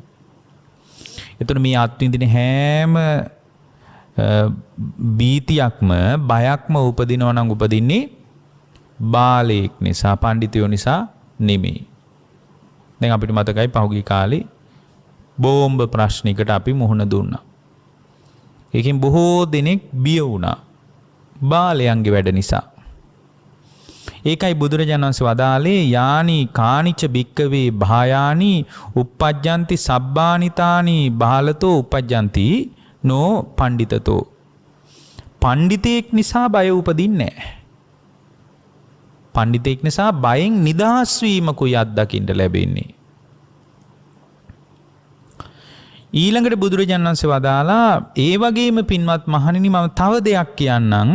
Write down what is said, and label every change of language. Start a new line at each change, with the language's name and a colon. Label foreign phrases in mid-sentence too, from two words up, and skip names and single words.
Sinhala: එතකොට මේ අත්විඳින හැම බීතියක්ම බයක්ම උපදිනවා නම් උපදින්නේ බාලයෙක් නිසා පණ්ඩිතයෝ නිසා නෙමෙයි. දැන් අපිට මතකයි පහුගිය කාලේ බෝම්බ ප්‍රශ්නයකට අපි මුහුණ දුන්නා. ඒකෙන් බොහෝ දෙනෙක් බිය වුණා. බාලයන්ගේ වැඩ නිසා. ඒකයි බුදුරජාණන් වහන්සේ වදාළේ
Pali: යානි කානිච භික්කවේ භායානි uppajjanti සබ්බානිතානි බාලතෝ uppajjanti නෝ පණ්ඩිතතෝ.
Sinhala: පණ්ඩිතෙක් නිසා බය උපදින්නේ නැහැ. පණ්ඩිතෙක් නිසා බයෙන් නිදහස් වීමකුයි අත්දකින්න ලැබෙන්නේ. ඊළඟට බුදුරජාණන් වහන්සේ වදාලා ඒ වගේම පින්වත් මහණෙනි මම තව දෙයක් කියන්නම්.